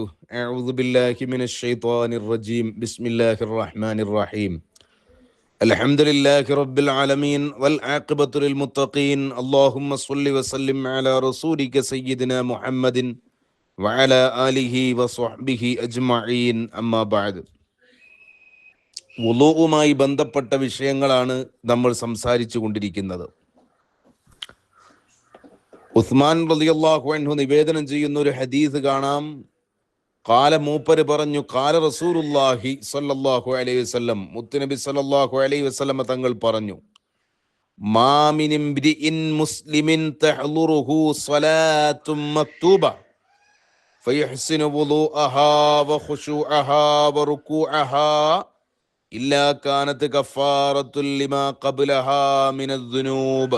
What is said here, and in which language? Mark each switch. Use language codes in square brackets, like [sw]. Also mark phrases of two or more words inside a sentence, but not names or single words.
[ar] أعوذ بالله من الشيطان الرجيم. بسم الله الرحمن الرحيم. الحمد لله رب العالمين والعاقبة للمتقين. اللهم صل وسلم على رسولك سيدنا محمد وعلى آله وصحبه أجمعين. أما بعد. [ml] വുളൂഉമായി ബന്ധപ്പെട്ട വിഷയങ്ങളാണ് നമ്മൾ സംസാരിച്ചു കൊണ്ടിരിക്കുന്നത്. ഉസ്മാൻ [ar] رضي الله عنه [ml] നിവേദനം ചെയ്യുന്ന ഒരു ഹദീസ് കാണാം. [ar] قال [ml] മൂപ്പര് പറഞ്ഞു, [ar] قال رسول الله صلى الله عليه وسلم, മുത്തുനബി صلى الله عليه وسلم [ml] തങ്ങൾ പറഞ്ഞു, [ar] ما من امرئ مسلم تحضره صلاة مكتوبة فيحسن وضوءها وخشوعها وركوعها إلا كانت كفارة لما قبلها من الذنوب.